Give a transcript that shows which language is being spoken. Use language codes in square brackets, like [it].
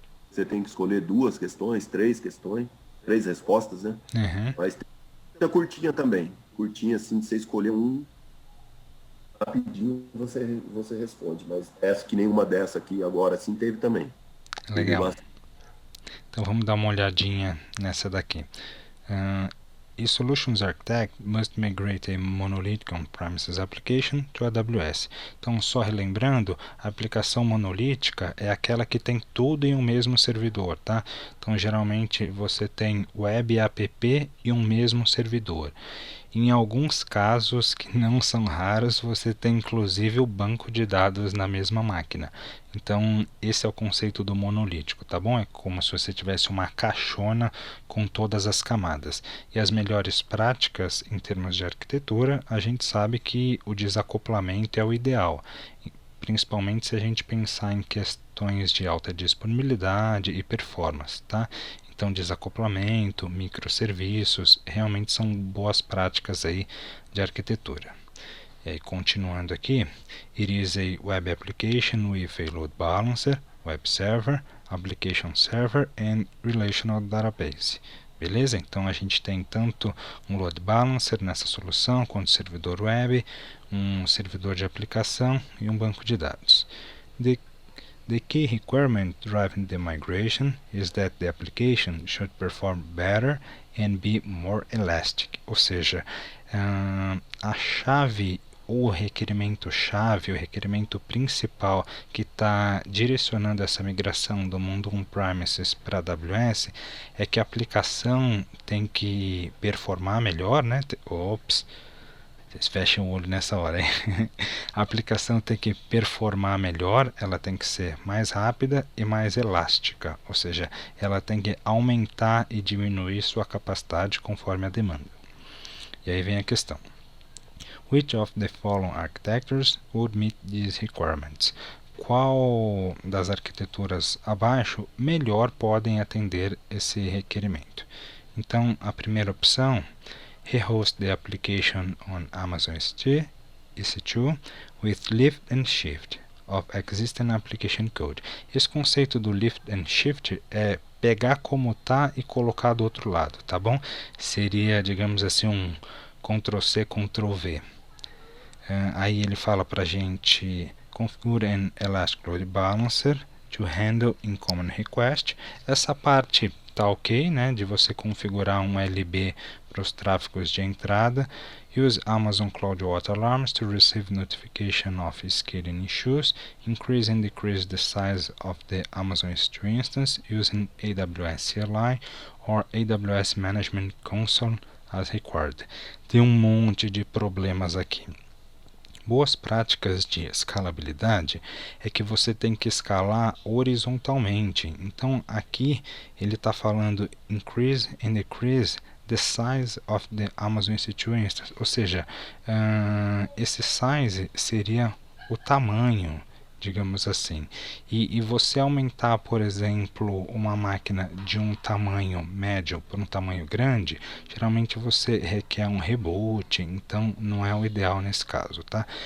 [pt] você tem que escolher 2 questões, 3 questões, 3 respostas, né? Uhum. Mas tem muita curtinha também. Curtinha, assim, de você escolher um, rapidinho você responde. Mas essa, que nenhuma dessa aqui agora, assim, teve também. Legal. Então vamos dar uma olhadinha nessa daqui. [en] A Solutions Architect must migrate a monolithic on-premises application to AWS. [pt] Então, só relembrando, a aplicação monolítica é aquela que tem tudo em um mesmo servidor, tá? Então, geralmente você tem web app e um mesmo servidor. Em alguns casos, que não são raros, você tem inclusive o banco de dados na mesma máquina. Então, esse é o conceito do monolítico, tá bom? É como se você tivesse uma caixona com todas as camadas. E as melhores práticas, em termos de arquitetura, a gente sabe que o desacoplamento é o ideal, principalmente se a gente pensar em questões de alta disponibilidade e performance, tá? Então, desacoplamento, microserviços, realmente são boas práticas aí de arquitetura. E aí, continuando aqui, [en] it is a web application with a load balancer, web server, application server and relational database. [pt] Beleza? Então a gente tem tanto um load balancer nessa solução, quanto servidor web, um servidor de aplicação e um banco de dados. [en] The key requirement driving the migration is that the application should perform better and be more elastic. [pt] Ou seja, a chave, o requerimento-chave, o requerimento principal que está direcionando essa migração do mundo on-premises para a AWS é que a aplicação tem que performar melhor, né? Vocês fecham o olho nessa hora, hein? A aplicação tem que performar melhor, ela tem que ser mais rápida e mais elástica, ou seja, ela tem que aumentar e diminuir sua capacidade conforme a demanda. E aí vem a questão. [en] Which of the following architectures would meet these requirements? [pt] Qual das arquiteturas abaixo melhor podem atender esse requerimento? Então, a primeira opção, [en] rehost the application on Amazon EC2 with lift and shift of existing application code. [pt] Esse conceito do lift and shift é pegar como tá e colocar do outro lado, tá bom? Seria, digamos assim, um Ctrl+C, Ctrl+V. Aí ele fala pra gente [en] configure an Elastic Load Balancer to handle incoming request. [pt] Essa parte tá ok, né, de você configurar um LB para os tráfegos de entrada. [en] Use Amazon Cloud Water Alarms to receive notification of scaling issues. Increase and decrease the size of the Amazon S2 instance using AWS CLI or AWS Management Console as required. [pt] Tem um monte de problemas aqui. Boas práticas de escalabilidade é que você tem que escalar horizontalmente. Então aqui ele está falando [en] increase and decrease the size of the Amazon EC2 instance, [pt] ou seja, esse size seria o tamanho, digamos assim, e você aumentar, por exemplo, uma máquina de um tamanho médio para um tamanho grande, geralmente você requer um reboot, então não é o ideal nesse caso, tá?